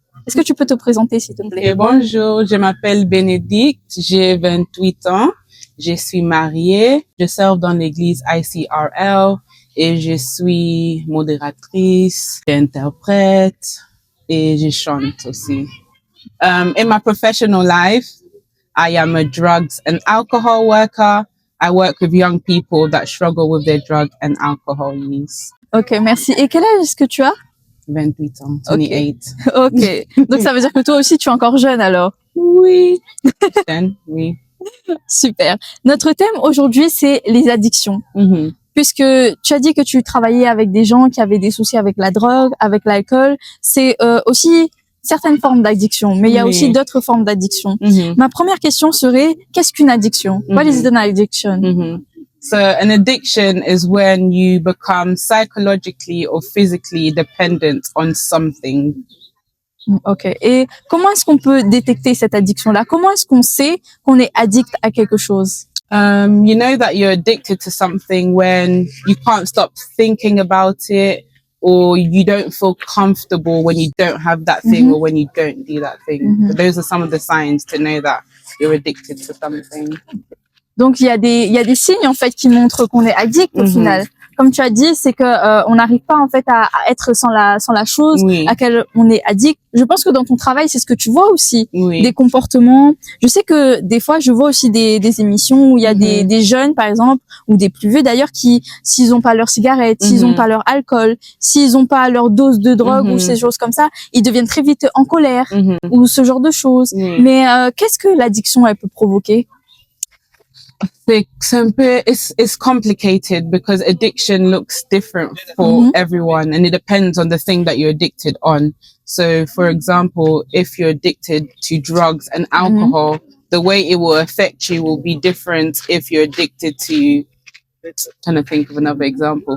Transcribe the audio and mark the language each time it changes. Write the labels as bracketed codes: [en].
[fr] Est-ce que tu peux te présenter s'il te plaît? Et bonjour, je m'appelle Bénédicte, j'ai 28 ans. Je suis mariée, je sers dans l'église ICRL et je suis modératrice, j'interprète et je chante aussi. [en] In my professional life, I am a drugs and alcohol worker. I work with young people that struggle with their drug and alcohol use. [fr] Ok, merci. Et quel âge est-ce que tu as? 28 ans, 28. Ok. Donc ça veut dire que toi aussi tu es encore jeune alors? Oui. Oui. Super. Notre thème aujourd'hui, c'est les addictions. Mhm. Puisque tu as dit que tu travaillais avec des gens qui avaient des soucis avec la drogue, avec l'alcool. C'est aussi certaines formes d'addiction, mais il y a Oui. aussi d'autres formes d'addiction. Mhm. Ma première question serait, qu'est-ce qu'une addiction? [en] What is an addiction? Mhm. So an addiction is when you become psychologically or physically dependent on something. [fr] Ok. Et comment est-ce qu'on peut détecter cette addiction-là? Comment est-ce qu'on sait qu'on est addict à quelque chose? [en] You know that you're addicted to something when you can't stop thinking about it, or you don't feel comfortable when you don't have that thing, or when you don't do that thing. So those are some of the signs to know that you're addicted to something. [fr] Donc il y a des signes en fait qui montrent qu'on est addict au final. Comme tu as dit, c'est que on n'arrive pas en fait à être sans la chose Oui. à laquelle on est addict. Je pense que dans ton travail, c'est ce que tu vois aussi, Oui. des comportements. Je sais que des fois, je vois aussi des émissions où il y a des jeunes par exemple ou des plus vieux d'ailleurs qui, s'ils ont pas leur cigarette, s'ils ont pas leur alcool, s'ils ont pas leur dose de drogue ou ces choses comme ça, ils deviennent très vite en colère ou ce genre de choses. Oui. Mais qu'est-ce que l'addiction elle peut provoquer? [en] It's complicated because addiction looks different for everyone, and it depends on the thing that you're addicted on. So, for example, if you're addicted to drugs and alcohol, the way it will affect you will be different if you're addicted to, trying to think of another example.